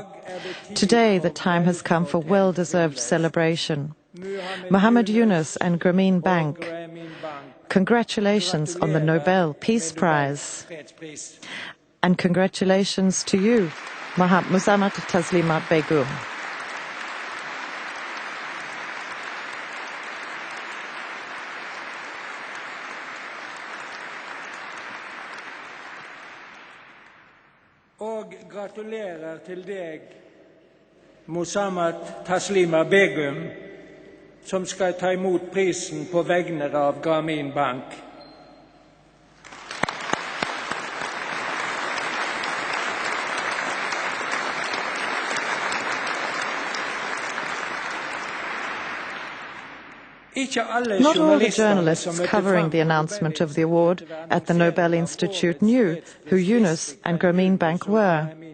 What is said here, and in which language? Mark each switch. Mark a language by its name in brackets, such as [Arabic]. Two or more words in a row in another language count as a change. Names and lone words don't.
[English] Today, the time has come for well-deserved celebration. Muhammad Yunus and Grameen Bank, congratulations on the Nobel Peace Prize. And congratulations to you, Muhammad Taslima Begum. [Norwegian] Og gratulerer til deg, Muhammad Taslima Begum, som skal ta imot prisen på vegne av Grameen Bank. [English] Not all the journalists covering the announcement of the award at the Nobel Institute knew who Yunus and Grameen Bank were.